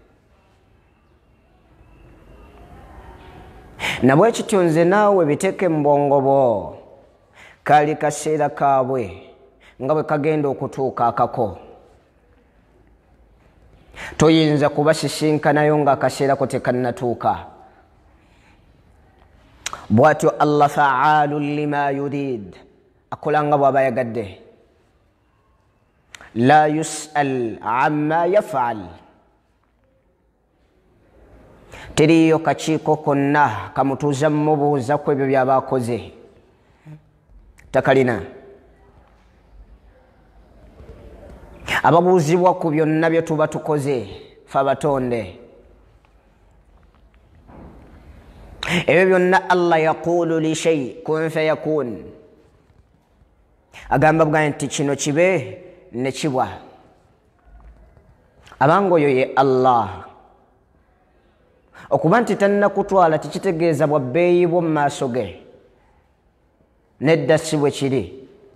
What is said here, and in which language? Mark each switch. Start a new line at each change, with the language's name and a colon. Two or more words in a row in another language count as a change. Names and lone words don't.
Ganda: Nabwe kityo nze naawe biteeke mu bwongo bwo, kaali kaseera kaabwe nga bwe kagenda okutuuka akako. Toyinza kubasisinkanayo nga akaseera ko tekannatuuka. Bw'atyo
Arabic: الله فعال لما يريد,
Ganda: akola nga bw'aba yagadde.
Arabic: لا يسأل عما يفعل,
Ganda: teriyo kakiiko konna kamutuuza mmubuuza ku ebyo by'aba akoze, takalina. Ababuuzibwa ku byonna bye tuba tukoze fe abatonde, ebyo byonna
Arabic: الله يقول لشيء كن فيكون,
Ganda: agamba bwa nti kino kibe ne kibwa. Abanga oyo ye Allah, okuba nti tannakutwala tikitegeeza bwa bbeeyi bwo mu maaso ge, nedda si bwe kiri.